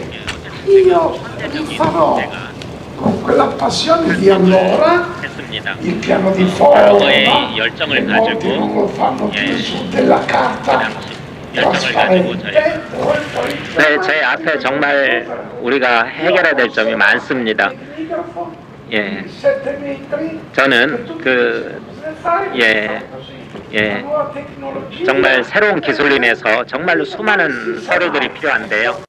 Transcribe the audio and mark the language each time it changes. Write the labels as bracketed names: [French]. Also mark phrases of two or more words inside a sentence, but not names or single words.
[Italian] Io rifarò con quella passione di allora il piano di forma, che molti non lo fanno più su della carta trasparente. [Korean] 네, 제 앞에 정말 우리가 해결해야 될 점이 많습니다. 예, 저는 정말 새로운 기술로 인해서 정말로 수많은 서류들이 필요한데요.